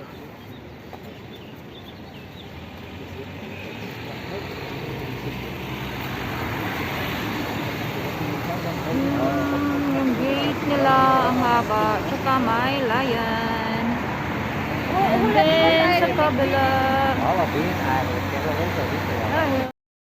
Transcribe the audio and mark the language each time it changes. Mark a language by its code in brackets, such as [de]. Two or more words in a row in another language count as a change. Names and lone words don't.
[tl] Yung gate nila ang haba, tsaka may lion. [en] And then [tl] sa kabila, [nl] Alle binnen eigenlijk. Ik heb wel ook al